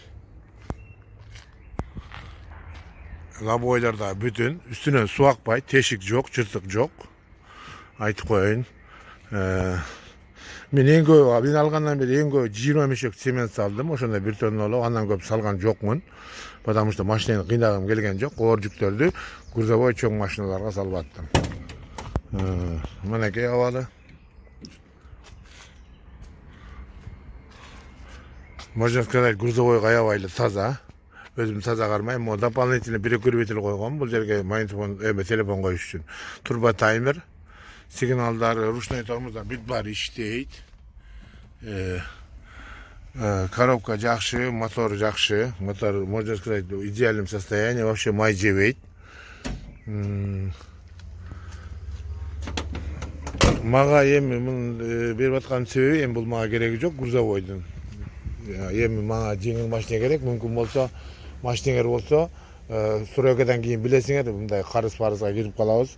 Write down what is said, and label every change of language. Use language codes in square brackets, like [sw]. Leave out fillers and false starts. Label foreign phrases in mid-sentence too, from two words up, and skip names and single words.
[ky] Лобойлар да бүтүн, үстүнөн суу акпайт, тешик жок, жыртык жок. Айтып коеюн. Мен эң көп, мен алгандан бери эң көп 20 мешок цемент салдым, ошондо бир тонноло, андан көп салган жокмун. [ru] Потому что [ky] машинени кыйнагым келген жок, оор жүктөрдү грузовой чоң машиналарга салып аттым. Мынакей абалы. [ru] Можно сказать, [ky] грузовой аябай эле таза. Өзүм таза кармайм. Дополнительно 1-2 ребетел койгом бул жерге магнитофон, телефон коюш үчүн. Турбо таймер, сигналдары, ручной тормоздар бүт баары иштейт. Коробка жакшы, мотор жакшы. Мотор, [ru] можно сказать, в идеальном состоянии, вообще [ky] май жебейт. Мага эми мун берип аткан себеби, эми бул мага кереги жок, грузовойдун. Эми мага жеңил машина керек, мүмкүн болсо машинеңер болсо, стройкадан кийин билесиңер, мындай карыз-парызга кирип калабыз.